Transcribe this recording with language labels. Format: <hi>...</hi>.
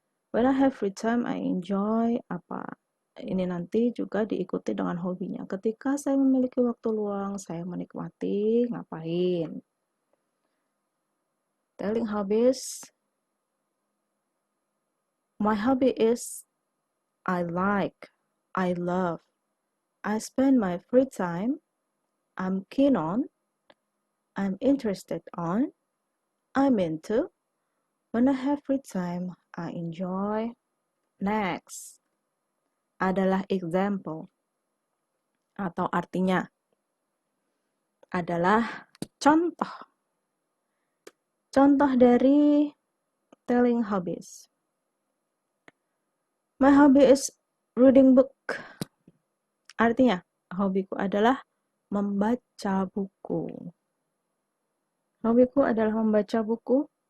<en>When I have free time, I enjoy</en> <id>apa? Ini nanti juga diikuti dengan hobinya. Ketika saya memiliki waktu luang, saya menikmati ngapain.</id> <en>Telling hobbies. My hobby is I like, I love. I spend my free time. I'm keen on. I'm interested on. I'm into. When I have free time, I enjoy.</en> <id>Next adalah example atau artinya adalah contoh. Contoh dari telling hobbies.</id> <en>My hobby is reading book.</en> <id>Artinya, hobiku adalah membaca buku. Hobiku adalah membaca buku.</id>